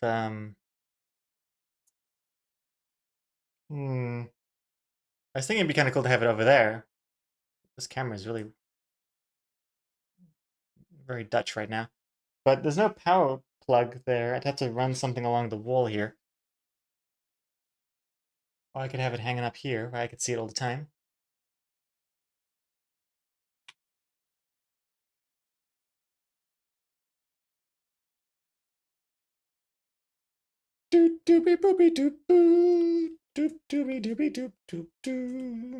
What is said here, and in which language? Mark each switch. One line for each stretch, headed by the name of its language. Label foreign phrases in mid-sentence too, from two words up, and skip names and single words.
English: I was thinking it'd be kind of cool to have it over there. This camera is really very Dutch right now. But there's no power plug there. I'd have to run something along the wall here. Or I could have it hanging up here where I could see it all the time. Doop doopy boopy doop boo. Doop doopy doopy doop doop doo.